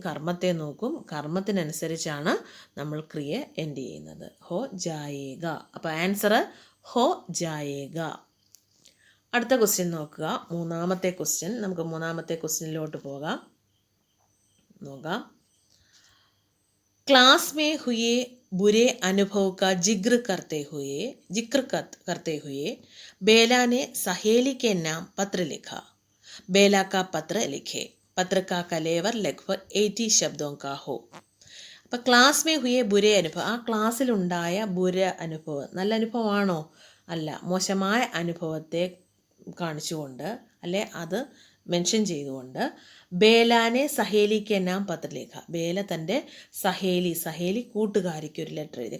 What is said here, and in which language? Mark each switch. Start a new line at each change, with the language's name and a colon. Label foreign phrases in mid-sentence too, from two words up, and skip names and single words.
Malayalam: കർമ്മത്തെ നോക്കും. കർമ്മത്തിനനുസരിച്ചാണ് നമ്മൾ ക്രിയ എൻഡ് ചെയ്യുന്നത്.
Hindi: हो जाएगा. അപ്പോൾ ആൻസർ हो जाएगा.
Malayalam: അടുത്ത ക്വസ്റ്റ്യൻ നോക്കുക. മൂന്നാമത്തെ ക്വസ്റ്റ്യൻ. നമുക്ക് മൂന്നാമത്തെ ക്വസ്റ്റ്യനിലോട്ട് പോകാം. നോക്കാം.
Hindi: क्लास में हुए बुरे अनुभव का जिक्र करते हुए बेला ने सहेली के नाम पत्र लिखा. बेला का पत्र लिखे. पत्र का कलेवर लगभग 80 शब्दों का हो.
Malayalam: അപ്പോൾ
Hindi: क्लास में हुए बुरे अनुभव.
Malayalam: ആ ക്ലാസ്സിലുണ്ടായ അനുഭവം നല്ല അനുഭവമാണോ? അല്ല, മോശമായ അനുഭവത്തെ കാണിച്ചുകൊണ്ട് അല്ലെ അത് മെൻഷൻ ചെയ്തുകൊണ്ട് ബേലാനെ സഹേലിക്ക് നാം പത്രലേഖ. ബേല തൻ്റെ സഹേലി കൂട്ടുകാരിക്ക് ഒരു ലെറ്റർ എഴുതി.